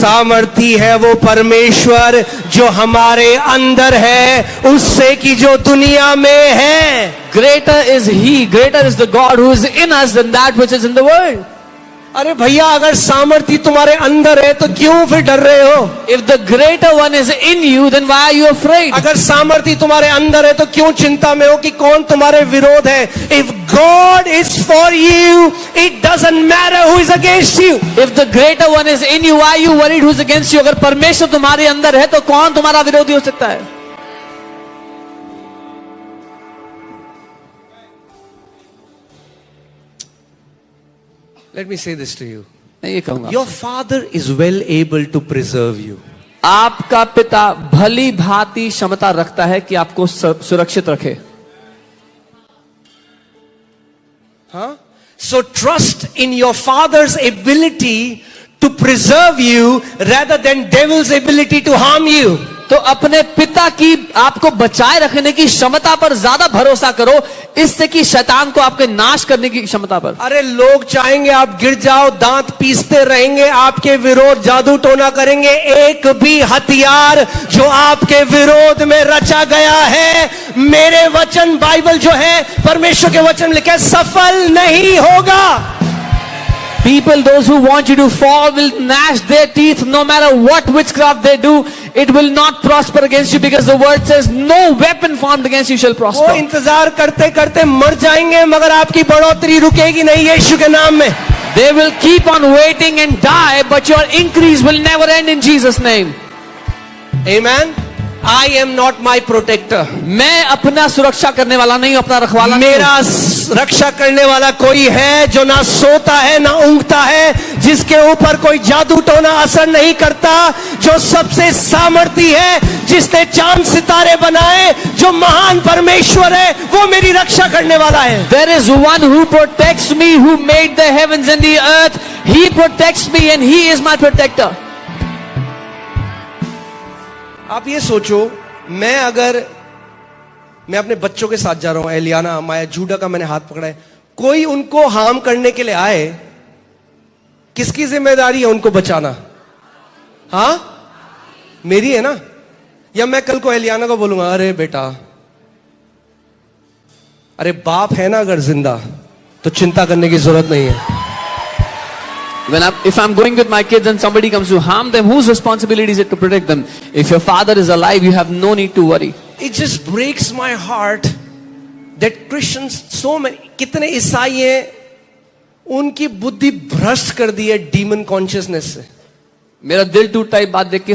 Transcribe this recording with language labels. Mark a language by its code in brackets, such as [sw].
[hi] सामर्थी है वो परमेश्वर जो हमारे अंदर है उससे कि जो दुनिया में है। [en] Greater is He, greater is the God who is in us than that which is in the world. [hi] अरे भैया, अगर सामर्थी तुम्हारे अंदर है तो क्यों फिर डर रहे हो? [en] If the greater one is in you, then why are you afraid? [hi] अगर सामर्थी तुम्हारे अंदर है तो क्यों चिंता में हो कि कौन तुम्हारे विरोध है? [en] If God is for you, it doesn't matter who is against you. If the greater one is in you, why are you worried who's against you? [hi] अगर परमेश्वर तुम्हारे अंदर है तो कौन तुम्हारा विरोधी हो सकता है? [en] Let me say this to you. [hi] मैं ये कहूंगा, [en] Your father is well able to preserve you. [hi] आपका पिता भली भांति क्षमता रखता है कि आपको सुरक्षित रखे। Huh? [en] So trust in your father's ability to preserve you rather than devil's ability to harm you. [hi] तो अपने पिता की आपको बचाए रखने की क्षमता पर ज्यादा भरोसा करो, इससे कि शैतान को आपके नाश करने की क्षमता पर। अरे लोग चाहेंगे आप गिर जाओ, दांत पीसते रहेंगे, आपके विरोध जादू टोना करेंगे, एक भी हथियार जो आपके विरोध में रचा गया है, मेरे वचन बाइबल जो है परमेश्वर के वचन में लिखा है, सफल नहीं होगा। [en] People, those who want you to fall will gnash their teeth no matter what witchcraft they do. It will not prosper against you because the word says no weapon formed against you shall prosper. [hi] वो इंतजार करते करते मर जाएंगे मगर आपकी बढ़ोतरी रुकेगी नहीं यीशु के नाम में। [en] They will keep on waiting and die, but your increase will never end in Jesus' name. Amen. I am not my protector. [hi] मैं अपना सुरक्षा करने वाला नहीं, अपना रखवाला नहीं। मेरा रक्षा करने वाला कोई है जो ना सोता है ना ऊँघता है, जिसके ऊपर कोई जादू टोना असर नहीं करता, जो सबसे सामर्थी है, जिसने चांद सितारे बनाए, जो महान परमेश्वर है, वो मेरी रक्षा करने वाला है। [en] There is one who protects me, who made the heavens and the earth. He protects me and He is my protector. [hi] आप ये सोचो, मैं अपने बच्चों के साथ जा रहा हूं, एलियाना, माया, जूडा का मैंने हाथ पकड़ा है, कोई उनको हार्म करने के लिए आए, किसकी जिम्मेदारी है उनको बचाना? हाँ, मेरी है ना? या मैं कल को एलियाना को बोलूंगा, अरे बेटा, अरे बाप है ना अगर जिंदा तो चिंता करने की जरूरत नहीं है। [en] If I'm going with my kids and somebody comes to harm them, whose responsibility is it to protect them? If your father is alive, you have no need to worry. It just breaks my heart that Christians, so many, [hi] कितने ईसाई हैं, उनकी बुद्धि भ्रष्ट कर दी है demon consciousness से। मेरा दिल टूटता है बात देख के।